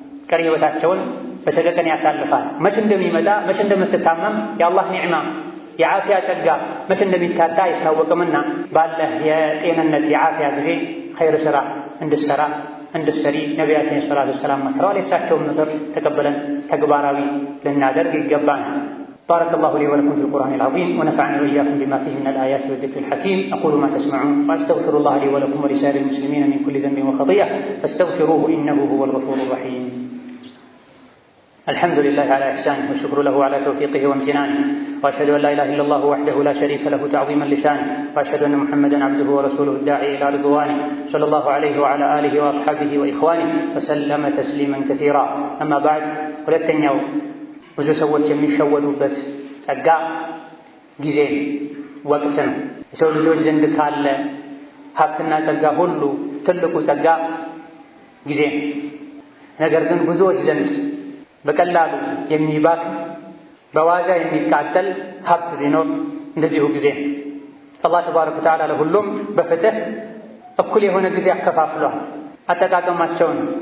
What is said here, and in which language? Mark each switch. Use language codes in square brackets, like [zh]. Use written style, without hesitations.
[am] ቀሪ ሕይወታቸውን በሰቀቀን ያሳልፋል። መቼ እንደሚመጣ መቼ እንደምትታመም የአላህ ኒዕማ የዓፊያ ጸጋ መቼ እንደሚታጣ አይታወቅምና ባለህ የጤንነት የዓፊያ ጊዜ ኸይር ሥራ እንድትሰራ እንድትሰሪ ነቢያችን ሰለላሁ ዐለይሂ ወሰለም መክረዋል። የእሳቸውን ምክር ተቀበለን ተግባራዊ ልናደርግ ይገባናል። [ar] بارك الله لي ولكم في القرآن العظيم ونفعني وإياكم بما فيه من الآيات والذكر الحكيم. أقول ما تسمعون وأستغفر الله لي ولكم ولسائر المسلمين من كل ذنب وخطيئة فاستغفروه إنه هو الغفور الرحيم. الحمد لله على إحسانه والشكر له على توفيقه وامتنانه وأشهد أن لا إله إلا الله وحده لا شريك له تعظيما لشانه وأشهد أن محمدا عبده ورسوله الداعي إلى رضوانه صلى الله عليه وعلى آله وأصحابه وإخوانه وسلم تسليما كثيرا. أما بعد [am] ሁለተኛው ብዙ ሰዎች የሚሸወዱበት ጸጋ ጊዜ ወቅት ነው። የሰው ልጆች ዘንድ ካለ ሀብትና ጸጋ ሁሉ ትልቁ ጸጋ ጊዜ ነው። ነገር ግን ብዙዎች ዘንድ በቀላሉ የሚባክን በዋዛ የሚቃጠል ሀብት ቢኖር እንደዚሁ ጊዜ ነው። አላህ ተባረከ ወተዓላ ለሁሉም በፍትህ እኩል የሆነ ጊዜ አከፋፍሏል። አጠቃቀማቸውን